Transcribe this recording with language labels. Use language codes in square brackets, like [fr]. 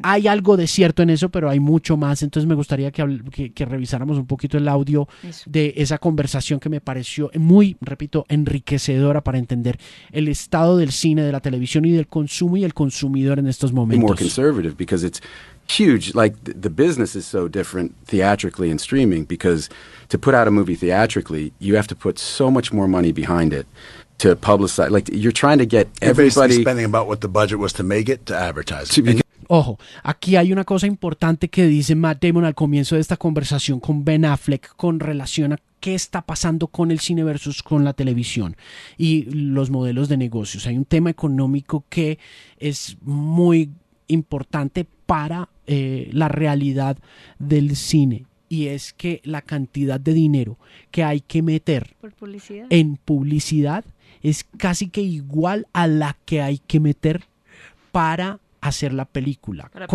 [es] Hay algo de cierto en eso, pero hay mucho más. Entonces me gustaría que revisáramos un poquito el audio de esa conversación, que me pareció muy, repito, enriquecedora para entender el estado del cine, de la televisión y del consumo y el consumidor en estos momentos. [en] More conservative because it's huge. Like the business is so different theatrically and streaming, because to put out a movie theatrically, you have to put so much more money behind it to publicize. Like you're trying to get everybody. You're basically spending about what the budget was to make it to advertise. [es] Ojo, aquí hay una cosa importante que dice Matt Damon al comienzo de esta conversación con Ben Affleck con relación a qué está pasando con el cine versus con la televisión y los modelos de negocios. Hay un tema económico que es muy importante para la realidad del cine, y es que la cantidad de dinero que hay que meter en publicidad es casi que igual a la que hay que meter para hacer la película,